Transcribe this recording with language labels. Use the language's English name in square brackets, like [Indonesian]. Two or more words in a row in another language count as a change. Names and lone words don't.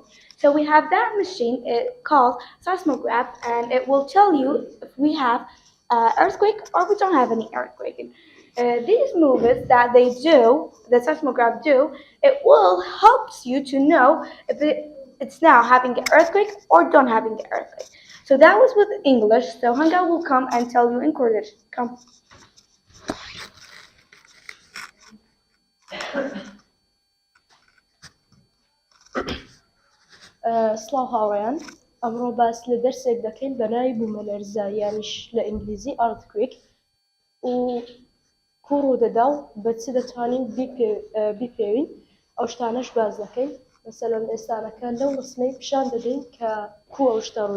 [English] So we have that machine, it called seismograph, and it will tell you if we have earthquake or we don't have any earthquake. These movies that they do, the seismograph do, it will helps you to know if it's now having an earthquake or don't having an earthquake. So that was with English. So Hanga will come and tell you in Kurdish. Come. [Central Kurdish] سڵاو هاوڕێیان ئەمڕۆ باس لە دەرسێک دەکەین بە ناوی بوومەلەرزەیانیش لە ئینگلیزی ئەرتکوێک و کوڕ و دەدا و بە چ دەتوانین بیپێوین ئەو شتانەش باز دەکەین مەسەلەن ئێستانەکە لەو ڕسمەی پیشان دەدەین کە کو ئەو شتە ڕوو